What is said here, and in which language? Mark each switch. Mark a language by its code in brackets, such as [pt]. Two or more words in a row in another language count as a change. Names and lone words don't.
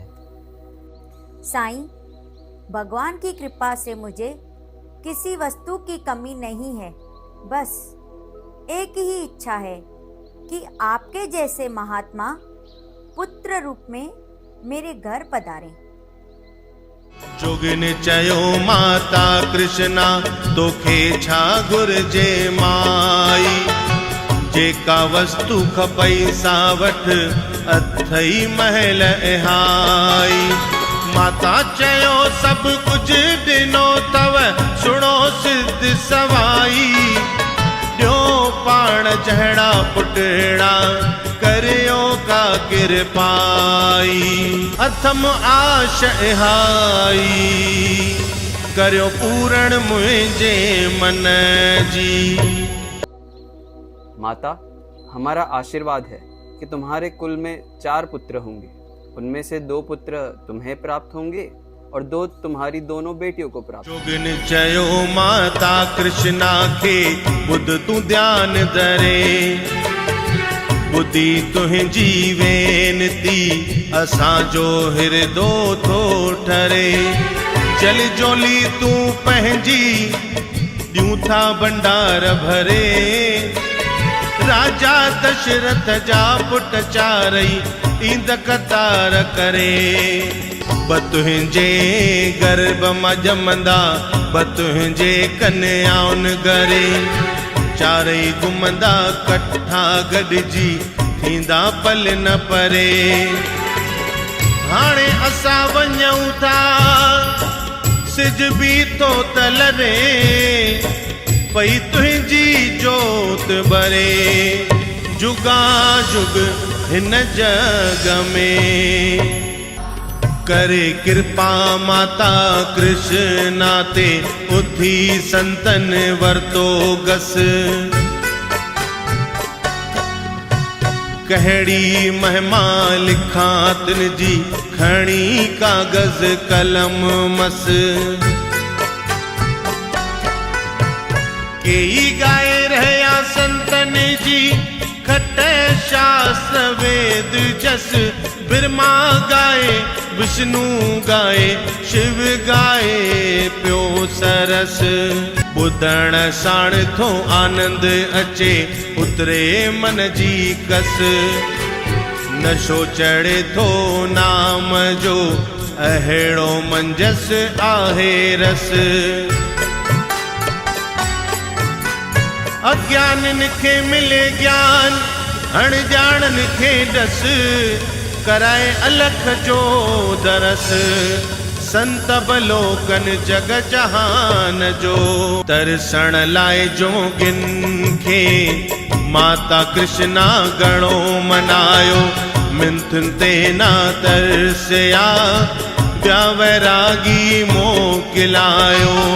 [hi] साईं, भगवान की कृपा से मुझे किसी वस्तु की कमी नहीं है। बस एक ही इच्छा है कि आपके जैसे महात्मा पुत्र रूप में मेरे घर पधारें। [sd] जोगिन चयो माता कृष्णा तोखे छा घुर्जे माई जेका वस्तु खपई सा वठ अथई महल एहाई माता चयो सब कुछ ॾिनो तव सुणो सिद्ध सवाई ॾियो पाण जहिड़ा पुटड़ा करियो का कृपाई अथम आश इहाई करियो पूरण मुझे मन जी। [hi] माता, हमारा आशीर्वाद है कि तुम्हारे कुल में 4 पुत्र होंगे। उनमें से 2 पुत्र तुम्हें प्राप्त होंगे और 2 तुम्हारी दोनों बेटियों को प्राप्त। [sd] जोगिन चयो माता कृष्णा के बुध तू ध्यान धरे बुद्धि तुंहिंजी वेनती असांजो हिरदो थो ठरे चल जोली तू पंहिंजी ॾियूं था भंडार भरे राजा दशरथ जा पुट चारई ईंद कतार करे तुंहिंजे गर्भ मां ॼमंदा तुंहिंजे कन्याउनि घरे चारई घुमंदा कठा गॾिजी थींदा पल न परे हाणे असां वञूं था सिज भी तो तलरे पई तुझी जोत बरे जुगा जुग हिन जग में करे कृपा माता कृष्णा ते उथी संतन वर्तो गस कहड़ी महिमा लिखा तिन जी खणी कागज कलम मस केई गाए रहया संतन जी खट शास्त्र वेद जस ब्रह्मा गाए विष्णु गाए शिव गाए प्यो सरस ॿुधण साण थो आनंद अचे उतरे मन जी कस नशो चढ़े थो नाम जो अहिड़ो मंजस आहे रस अज्ञानन खे मिले ज्ञान अणजाणन खे डस कराए अलख जो दरस संत बलोकन जग जहान जो तरसण लाए जोगिन खे माता कृष्णा गणो मनायो मिंथुन ते ना तरसया ॿिया वैरागी मोकिलायो